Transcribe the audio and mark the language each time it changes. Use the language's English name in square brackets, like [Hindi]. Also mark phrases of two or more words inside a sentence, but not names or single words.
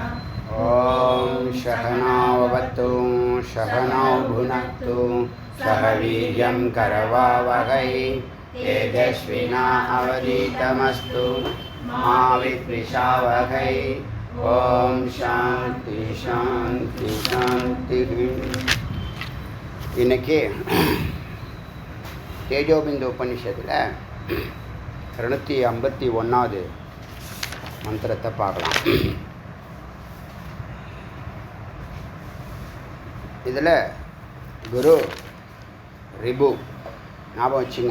[Sanskrit] ओम सहनाववतु सहनौ भुनक्तु सह वीर्यं करवावहै तेजस्विनावधीतमस्तु मा विद्विषावहै। ओम शांति शांति शांति। [Tamil] இன்னைக்கு தேஜோபிந்து உபநிஷத்தில் 251வது மந்திரத்தை பார்க்கலாம். இதில் குரு ரிபு ஞாபகம் வச்சுங்க.